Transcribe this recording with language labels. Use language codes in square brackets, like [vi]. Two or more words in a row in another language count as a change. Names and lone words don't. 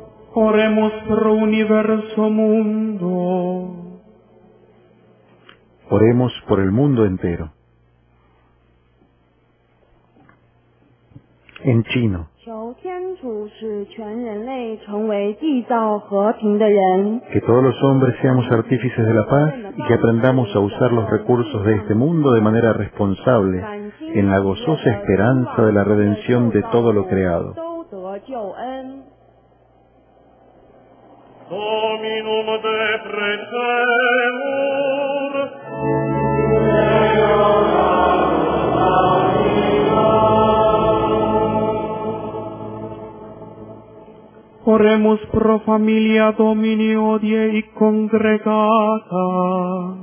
[la] Oremus pro universo mundo. [es] Oremos por el mundo entero. En chino. Que todos los hombres seamos artífices de la paz y que aprendamos a usar los recursos de este mundo de manera responsable, en la gozosa esperanza de la redención de todo lo creado. [la] Dominum deprecemur. Oremus pro familia Domini odie y congregata.